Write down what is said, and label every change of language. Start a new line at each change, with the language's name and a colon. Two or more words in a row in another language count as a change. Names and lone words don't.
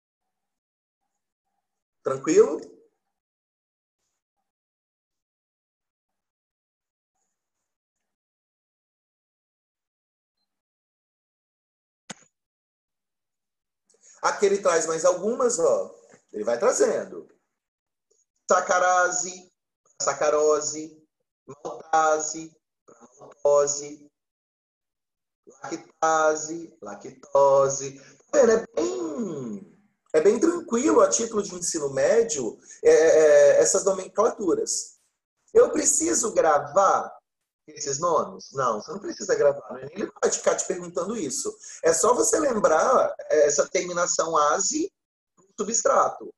Portuguese: Tranquilo? Aqui ele traz mais algumas, ó. Ele vai trazendo. Sacarase, sacarose, maltase, maltose, lactase, lactose. É bem tranquilo a título de ensino médio essas nomenclaturas. Eu preciso gravar esses nomes? Não, você não precisa gravar, né? Ele vai ficar te perguntando isso. É só você lembrar essa terminação ase do substrato.